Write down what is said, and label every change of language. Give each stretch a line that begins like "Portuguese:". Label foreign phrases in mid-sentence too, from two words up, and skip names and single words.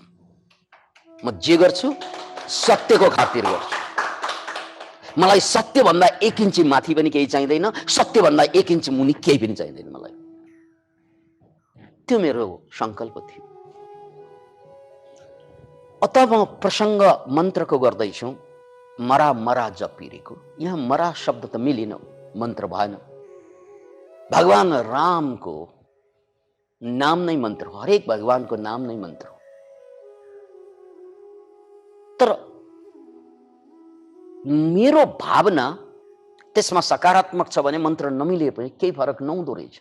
Nepali: म जे गर्छु सत्यको खातिर गर्छु। मलाई सत्य भन्दा 1 इन्च माथि पनि केही चाहिँदैन, सत्य भन्दा 1 इन्च मुनि केही पनि चाहिँदैन मलाई। त्यो मेरो संकल्प थियो। अत म प्रसङ्ग मन्त्रको गर्दैछु, मरा मरा जपिरेको। यहाँ मरा शब्द त मिलेन, मन्त्र भएन। भगवान रामको नाम नै मन्त्र हो, हरेक भगवानको नाम नै मन्त्र हो। तर मेरो भावना त्यसमा सकारात्मक छ भने मन्त्र नमिले पनि केही फरक नहुँदो रहेछ।